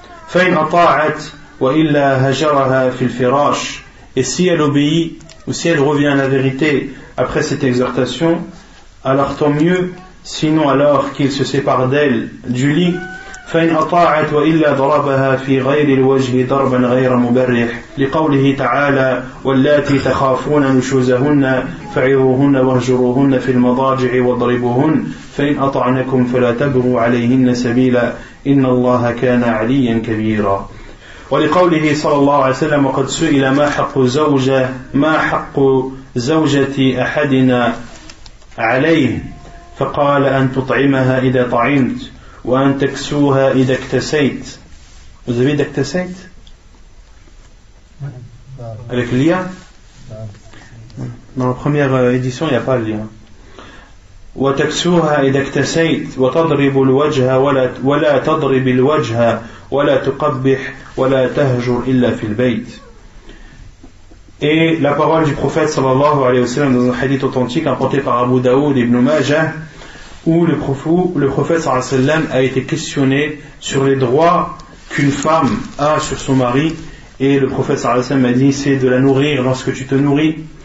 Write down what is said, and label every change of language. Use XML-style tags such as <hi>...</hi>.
<ar>فإن أطاعت وإلا هجرها في الفراش.</ar> <fr>Et si elle obéit ou si elle revient à la vérité après cette exhortation, alors tant mieux, sinon alors qu'il se sépare d'elle du lit.</fr> <ar>فإن أطاعت وإلا ضربها في غير الوجه ضربا غير مبرح لقوله تعالى واللاتي تخافون نشوزهن فعظوهن واهجروهن في المضاجع واضربوهن فإن أطعنكم فلا تبغوا عليهن سبيلا إن الله كان عليا كبيرا. ولقوله صلى الله عليه وسلم وقد سئل ما حق زوجة أحدنا عليه فقال أن تطعمها إذا طعمت وأن تكسوها إذا اكتسيت.</ar> <fr>Vous avez d'aktasait avec le lien? Dans la première édition, il n'y a pas le lien.</fr> <ar>وتكسوها إذا اكتسيت وتضرب الوجه ولا تضرب الوجه ولا تقبح ولا تهجر إلا في البيت.</ar> <fr>Et la parole du prophète sallallahu alayhi wa sallam dans un hadith authentique apporté par Abu Daoud et Ibn Majah, où le prophète sallallahu alayhi wa sallam a été questionné sur les droits qu'une femme a sur son mari, et le prophète sallallahu alayhi wa sallam a dit: c'est de la nourrir lorsque tu te nourris,</fr>